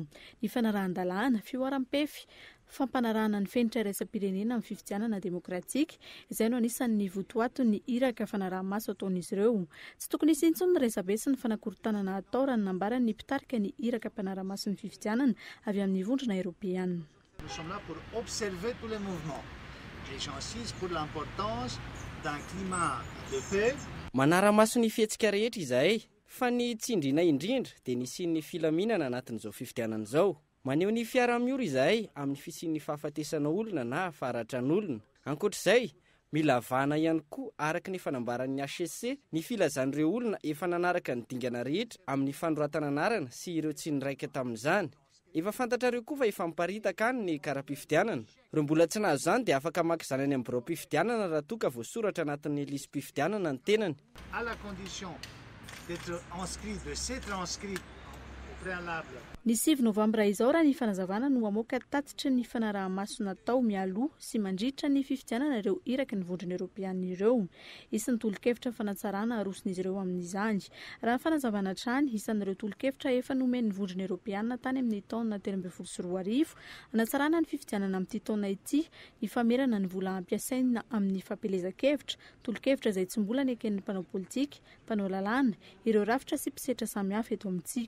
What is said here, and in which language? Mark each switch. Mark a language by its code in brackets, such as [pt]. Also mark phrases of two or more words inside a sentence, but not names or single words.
[mg] Ny fanarahan-dalàna, fioaram-pefy, fampanarahana ny fenitra iraisam-pirenena amin'ny fifidianana demokratika izay no anisan'ny votoato ny hiraka fanaraha-maso ataon'izy ireo. Tsy tokony isy intsony ny resabe sy ny fanakorontanana atao raha nambarany ny mpitarika ny hiraka fanaraha-maso ny fifidianana avy amin'ny vondrona Europeana. [fr] Nous sommes là pour observer tous les mouvements. Et j'insiste pour l'importance d'un climat de paix. [mg] Manara-maso ny fihetsika rehetra izahay, fa ny tsindrina indrindra dia nisian'ny filaminana anatin'izao fifidianana izao. Maneho ny fiara-miora izahay amin'ny fisian'ny fahafatesana olona na faharatran'olona. Ankoatr'izay, mila vahana ihany koa araka ny fanambaran'ny HSC ny filazan'ireo olona efa nanaraka ny dingana rehetra amin'ny fanoratana anarana sy ireo tsy niraika tamin'izany. Efa fantatrareo koa fa efa miparitaka any ny kara-pifidianana. Reo mbola tsy nahazo izany dia afaka maka zanany amin'ny birao mpifidianana raha toa ka voasoratra anatin'ny lisy mpifidianana ny tenany. [fr] À la condition d'être inscrit, de s'être inscrit au préalable. [mg] Ny 7 novambra izao raha ny fanazavana no amoaka tatitra ny fanaraha-maso natao mialoha sy mandritra ny fifidianana ireo hiraka ny vondrona Europeana ireo. Isan'ny tolo-kevitra fanatsarana aroson'izy ireo amin'izany. Raha ny fanazavana hatrany, isan'ireo tolo-kevitra efa nomen'ny vondrona Europeana tany amin'ny taona 2024 hanatsarana ny fifidianana amin'ity taona ity, ny famerana ny vola ampiasaina amin'ny fampelezan-kevitra, tolo-kevitra izay tsy mbola neken'ny mpanao politika, mpanao lalàna, ireo rafitra sy mpisetra samihafa eto amintsika.